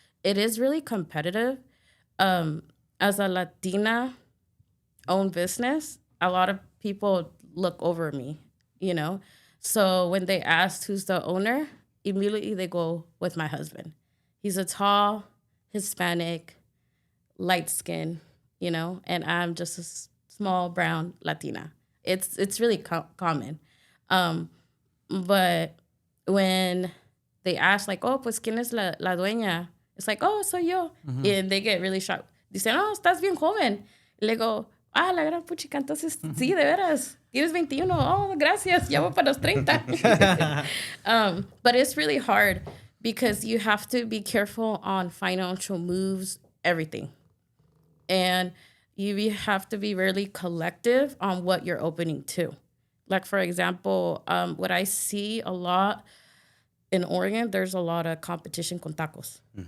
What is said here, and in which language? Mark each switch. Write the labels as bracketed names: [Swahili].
[English] It is really competitive. As a Latina owned business, a lot of people look over me, So when they asked who's the owner, immediately they go with my husband. He's a tall, Hispanic, light skin, and I'm just a small brown Latina. It's really common. But when they ask, like, oh, [Spanish] pues, ¿quién es la dueña? [English] It's like, oh, [Spanish] soy yo. [English] And they get really shocked. [Spanish] Dicen, oh, estás bien joven. Le go, la gran puchica, entonces, sí, de veras. Tienes 21. Oh, gracias. Ya voy para los 30. [English] But it's really hard because you have to be careful on financial moves, everything. And you have to be really collective on what you're opening to. Like, for example, what I see a lot in Oregon, there's a lot of competition [Spanish] con tacos.